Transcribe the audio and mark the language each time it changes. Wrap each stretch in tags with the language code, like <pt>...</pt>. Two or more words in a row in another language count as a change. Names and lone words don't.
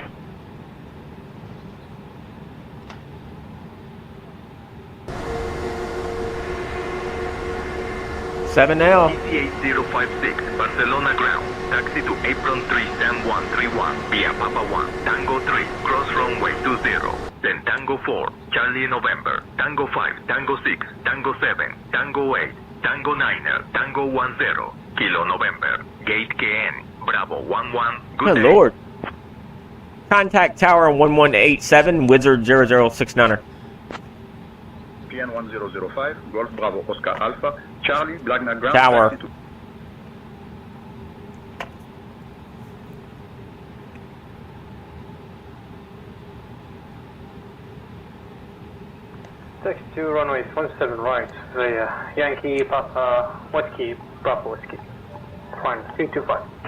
<en>Seven now. EC8056, Barcelona ground. Taxi to apron 3, Sam 131, via Papa 1, Tango 3, cross runway 20. Then Tango 4, Charlie November, Tango 5, Tango 6, Tango 7, Tango 8, Tango 9er, Tango 10, Kilo November, Gate KN, Bravo 11, good Good day. lord. Contact tower on 1187, Wizard 0069er. PN 1005, Golf Bravo Oscar Alpha, Charlie, Blagna ground, Tower. taxi to Taxi to runway 17 right via Yankee Papa Whiskey Bravo Whiskey.</en>